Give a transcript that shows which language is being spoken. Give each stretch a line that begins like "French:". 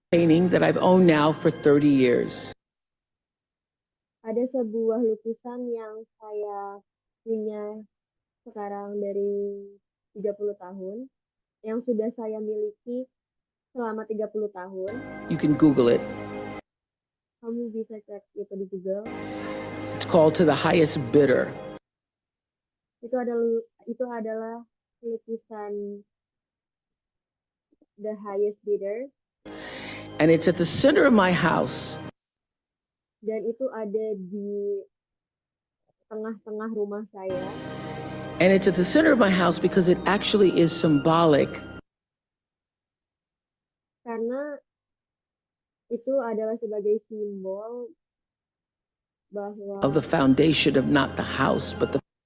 English: painting that I've owned now for 30 years.
Indonesian: Ada sebuah lukisan yang saya punya sekarang dari 30 tahun, yang sudah saya miliki selama 30 tahun.
English: You can Google it.
Indonesian: Kamu bisa cek itu di Google.
English: It's called To the Highest Bidder.
Indonesian: Itu adalah lukisan The Highest Bidder.
English: And it's at the center of my house.
Indonesian: Dan itu ada di tengah-tengah rumah saya.
English: And it's at the center of my house because it actually is symbolic.
Indonesian: Karena itu adalah sebagai simbol bahwa
English: of the foundation of not the house but the